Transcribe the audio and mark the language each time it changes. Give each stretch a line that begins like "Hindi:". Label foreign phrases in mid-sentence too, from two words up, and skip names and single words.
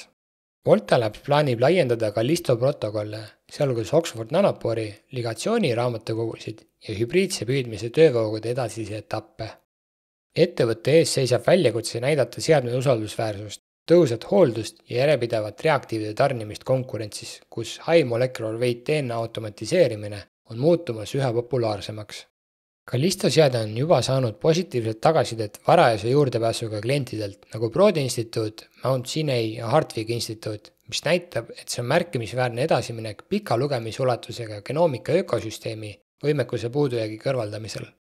Estonian: Volta Labs plaanib laiendada Callisto protokolle, sealhulgas Oxford Nanopori, ligatsiooni raamatukogusid ja hübriidse püüdmise töövoogude edasisi etappe. Ettevõtte ees seisab väljakutse näidata seadme usaldusväärsust, tõhusat hooldust ja järjepidevat reaktiivide tarnimist konkurentsis, kus
English: high molecular weight DNA
Estonian: automatiseerimine on muutumas üha populaarsemaks. Callisto seade on juba saanud positiivset tagasisidet varajase juurdepääsuga klientidelt nagu Broad Institute, Mount Sinai ja Hartwig Institute, mis näitab, et see on märkimisväärne edasiminek pika lugemisulatusega genoomika ökosüsteemi võimekuse puudujäägi kõrvaldamisel.